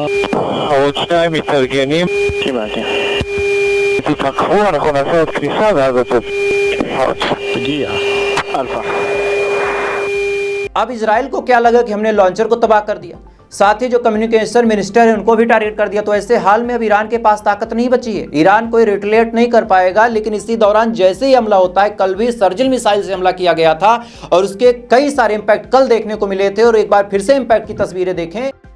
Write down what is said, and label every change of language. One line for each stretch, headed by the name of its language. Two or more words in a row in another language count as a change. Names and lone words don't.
Hebrew: עוד שניים מתארגנים. קיבלתי. תתפקחו, אנחנו נעשה עוד כניסה ואז אתם. תגיע. אלפא.
Hindi: अब इजराइल को क्या लगा कि हमने लॉन्चर को तबाह कर दिया, साथ ही जो
English: communication minister
Hindi: है उनको भी टारगेट कर दिया, तो ऐसे हाल में अब ईरान के पास ताकत नहीं बची है। ईरान कोई रिटेलिएट नहीं कर पाएगा। लेकिन इसी दौरान जैसे ही हमला होता है, कल भी सर्जिल मिसाइल से हमला किया गया था और उसके कई सारे इंपैक्ट कल देखने को मिले थे, और एक बार फिर से इंपैक्ट की तस्वीरें देखें।